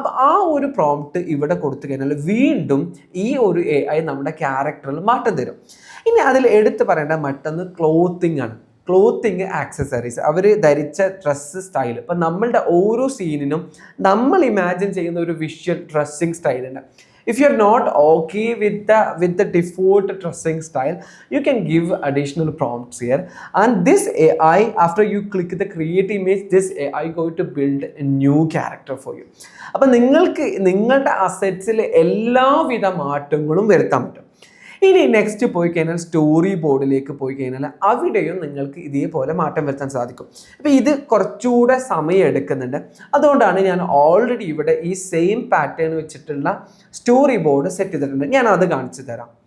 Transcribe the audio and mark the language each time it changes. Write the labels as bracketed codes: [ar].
[ml] അപ്പോൾ ആ ഒരു പ്രോംപ്റ്റ് ഇവിടെ കൊടുത്തു കഴിഞ്ഞാൽ വീണ്ടും ഈ ഒരു AI നമ്മുടെ ക്യാരക്ടറിൽ മാറ്റം തരും. ഇനി അതിൽ എടുത്തു പറയേണ്ട മറ്റൊന്ന് ക്ലോത്തിങ് ആണ്. ക്ലോത്തിങ്, ആക്സസറീസ്, അവർ ധരിച്ച ഡ്രസ്സ് സ്റ്റൈൽ. ഇപ്പം നമ്മളുടെ ഓരോ സീനിനും നമ്മൾ ഇമാജിൻ ചെയ്യുന്ന ഒരു visual dressing സ്റ്റൈലുണ്ട്. [en] If you're not okay with the default dressing style, you can give additional prompts here, and this AI, after you click the create image, this AI going to build a new character for you. [ml] അപ്പോൾ നിങ്ങൾക്ക് നിങ്ങളുടെ അസെറ്റ്സിൽ എല്ലാവിധ മാറ്റങ്ങളും വരുത്താൻ പറ്റും. ഇനി next പോയി കഴിഞ്ഞാൽ സ്റ്റോറി ബോർഡിലേക്ക് പോയി കഴിഞ്ഞാൽ അവിടെയും നിങ്ങൾക്ക് ഇതേപോലെ മാറ്റം വരുത്താൻ സാധിക്കും. അപ്പോൾ ഇത് കുറച്ചുകൂടെ സമയം എടുക്കുന്നുണ്ട്. അതുകൊണ്ടാണ് ഞാൻ ഓൾറെഡി ഇവിടെ ഈ സെയിം പാറ്റേൺ വെച്ചിട്ടുള്ള സ്റ്റോറി ബോർഡ് സെറ്റ് ചെയ്തിട്ടുണ്ട്. ഞാൻ അത് കാണിച്ചു തരാം.